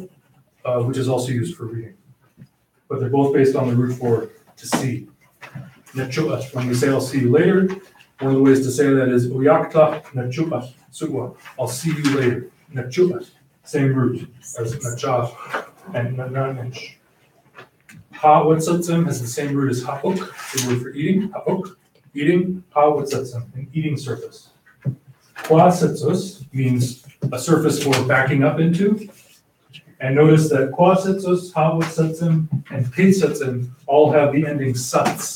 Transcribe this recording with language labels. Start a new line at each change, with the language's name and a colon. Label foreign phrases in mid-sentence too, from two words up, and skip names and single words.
English: Which is also used for reading. But they're both based on the root for to see. Nachu'at, when we say I'll see you later, one of the ways to say that is
Nuu-chah-nulth: Uyakta Nachu'at Su'wa.
English: I'll see you later. Nachu'at, same root as Nachat and Nananich. Ha-watsatzim has the same root as ha'uk, the word for eating, ha'uk, eating, ha-watsatzim, an eating surface. Kwasitsus means a surface for backing up into. And notice that kwasitsus, ha'watzatsim, and peitzatsim all have the ending suts.